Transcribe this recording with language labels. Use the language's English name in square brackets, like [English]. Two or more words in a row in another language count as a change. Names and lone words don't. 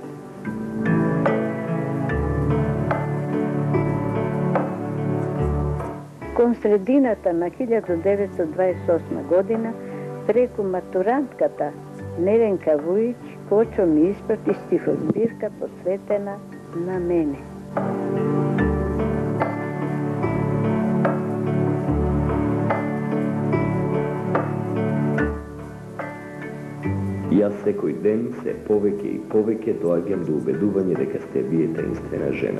[Macedonian] Кон средината на 1928 година, преку матурантката Невенка Вујич, Хоќо ми испрати стихозбирка посветена на мене. Јас секој ден се повеќе и повеќе доаѓам до убедување дека сте вие таинствена жена.